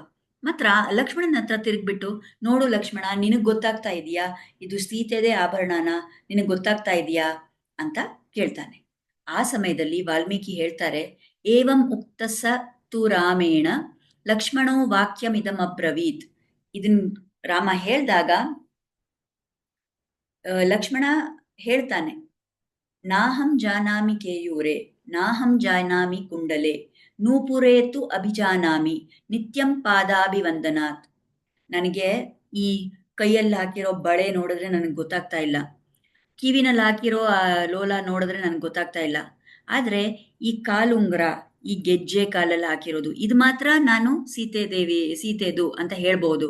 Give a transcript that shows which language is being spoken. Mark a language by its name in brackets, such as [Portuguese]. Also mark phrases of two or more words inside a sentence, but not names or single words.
[Kannada] ಮಾತ್ರ ಲಕ್ಷ್ಮಣನ ಹತ್ರ ತಿರುಗ್ಬಿಟ್ಟು, ನೋಡು ಲಕ್ಷ್ಮಣ, ನಿನಗ್ ಗೊತ್ತಾಗ್ತಾ ಇದೆಯಾ ಇದು ಸೀತೆದೇ ಆಭರಣನ, ನಿನಗ್ ಗೊತ್ತಾಗ್ತಾ ಇದೆಯಾ ಅಂತ ಕೇಳ್ತಾನೆ. ಆ ಸಮಯದಲ್ಲಿ ವಾಲ್ಮೀಕಿ ಹೇಳ್ತಾರೆ, [Sanskrit] ಏವಂ ಉಕ್ತಸ ತು ರಾಮೇಣ ಲಕ್ಷ್ಮಣೋ ವಾಕ್ಯಮಿದಂ ಅಬ್ರವೀತ್. [Kannada] ಇದನ್ ರಾಮ ಹೇಳ್ದಾಗ ಲಕ್ಷ್ಮಣ ಹೇಳ್ತಾನೆ, [Sanskrit] ನಾಹಂ ಜಾನಾಮಿ ಕೇಯೂರೆ ನಾಹಂ ಜಾನಾಮಿ ಕುಂಡಲೆ ನೂಪುರೇತು ಅಭಿಜಾನಾಮಿ ನಿತ್ಯಂ ಪಾದಾಭಿವಂದನಾತ್. [Kannada] ನನಗೆ ಈ ಕೈಯಲ್ಲಿ ಹಾಕಿರೋ ಬಳೆ ನೋಡಿದ್ರೆ ನನಗೆ ಗೊತ್ತಾಗ್ತಾ ಇಲ್ಲ, ಕಿವಿನಲ್ಲಿ ಹಾಕಿರೋ ಆ ಲೋಲ ನೋಡಿದ್ರೆ ನನಗೆ ಗೊತ್ತಾಗ್ತಾ ಇಲ್ಲ. ಆದ್ರೆ ಈ ಕಾಲುಂಗ್ರ, ಈ ಗೆಜ್ಜೆ ಕಾಲಲ್ಲಿ ಹಾಕಿರೋದು, ಇದು ಮಾತ್ರ ನಾನು ಸೀತೆದು ಅಂತ ಹೇಳ್ಬಹುದು.